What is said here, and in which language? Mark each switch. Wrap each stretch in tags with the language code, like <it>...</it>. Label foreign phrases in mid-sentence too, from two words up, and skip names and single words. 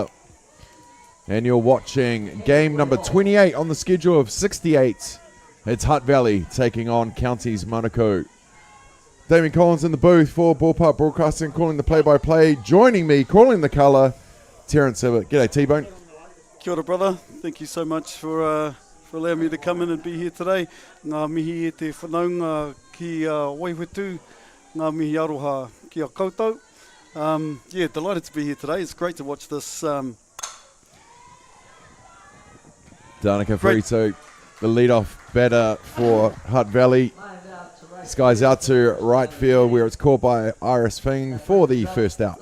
<en>And you're watching game number 28 on the schedule of 68. It's Hutt Valley taking on Counties Manukau. Damien Collins in the booth for Ballpark Broadcasting, calling the play-by-play. Joining me, calling the colour, Terence Hibbert. G'day, T-Bone.</en> <mi>Kia ora,</mi> <en>brother. Thank you so much for allowing me to come in and be here today.</en> <mi>Ngā mihi e te whanaunga ki Waihutu, ngā mihi aroha ki a koutou.</mi> <en>Delighted to be here today. It's great to watch this. Danica Frito, the lead-off batter for Hutt Valley. This guy's out to right field where it's caught by Iris Fing for the first out.</en>